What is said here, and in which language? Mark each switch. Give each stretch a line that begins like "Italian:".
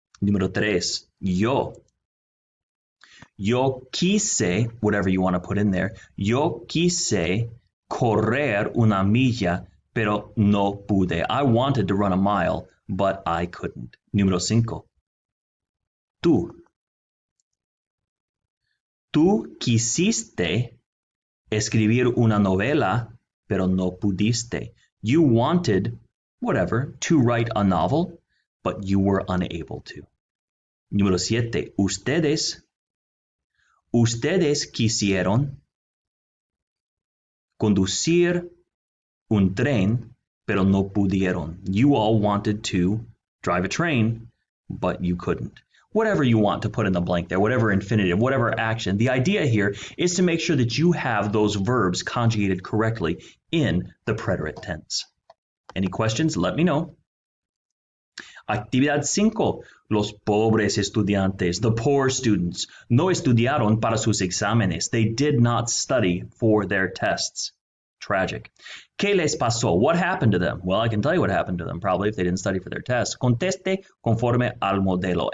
Spanish: Número 3, yo. Yo quise,
English: whatever you want to put in there,
Spanish: yo quise correr una milla, pero no pude.
English: I wanted to run a mile, but I couldn't.
Spanish: Número 5. Tú. Tú quisiste escribir una novela, pero no pudiste.
English: You wanted, whatever, to write a novel, but you were unable to.
Spanish: Número 7. Ustedes. Ustedes quisieron conducir un tren, pero no pudieron.
English: You all wanted to drive a train, but you couldn't. Whatever you want to put in the blank there, whatever infinitive, whatever action. The idea here is to make sure that you have those verbs conjugated correctly in the preterite tense. Any questions? Let me know. Actividad 5.
Spanish: Los pobres estudiantes,
English: the poor students,
Spanish: no estudiaron para sus exámenes.
English: They did not study for their tests. Tragic.
Spanish: ¿Qué les pasó?
English: What happened to them? Well, I can tell you what happened to them, probably, if they didn't study for their tests.
Spanish: Conteste conforme al modelo.